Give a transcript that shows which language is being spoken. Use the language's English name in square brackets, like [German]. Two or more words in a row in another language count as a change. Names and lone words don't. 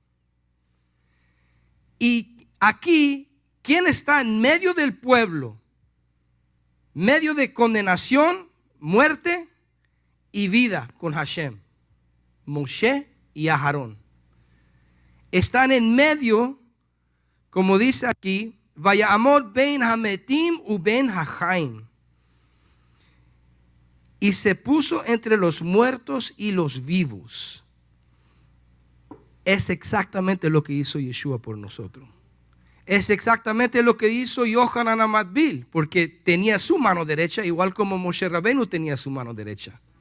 [Spanish] Y aquí, ¿quién está en medio del pueblo? Medio de condenación, muerte y vida con Hashem. Moshe y Aarón. Están en medio, como dice aquí, [Hebrew] ויעמד בין המתים ובין החיים. [Spanish] Y se puso entre los muertos y los vivos. Es exactamente lo que hizo Yeshua por nosotros. Es exactamente lo que hizo Yohanan Amatbil, porque tenía su mano derecha, igual como Moshe Rabbeinu tenía su mano derecha.